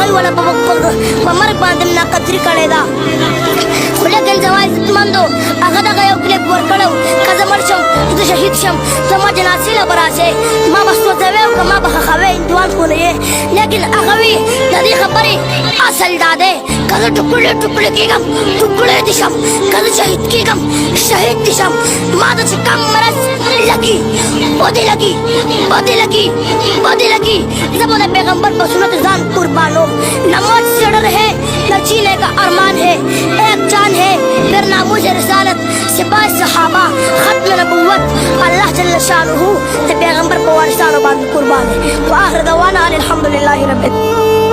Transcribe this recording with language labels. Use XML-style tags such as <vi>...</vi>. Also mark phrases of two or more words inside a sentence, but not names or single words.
<ps>یې ونه په مرګ باندې ناقدري کړې ده خو لیکن زما عزتمندو هغه دغه یو کلیپ ورکړی که زه مړ شم زه شهید شم زما جنازې له به راشئ ما به سوځوې او که ما به ښخوې هندوان خو نه یې لیکن هغه وي د دې خبرې اصل دا دی که زه ټوکړې کېږم ټوکړې دې شم که زه شهید کېږم شهید دې شم ما ته چې کم مرض لګي بدې لګي زه به د پیغمبر په سنت ځان قربانوم</ps> <ur>نماز سے ڈر ہے نہ جینے کا ارمان ہے ایک جان ہے</ur> <ps>پھر ناموس رسالت سپاہ صحابہ ختم نبوت اللہ جل شانہ تے پیغمبر په وارثانو باندې قربان ہے</ps> <ar>واخر دعوانا الحمدللہ رب</ar>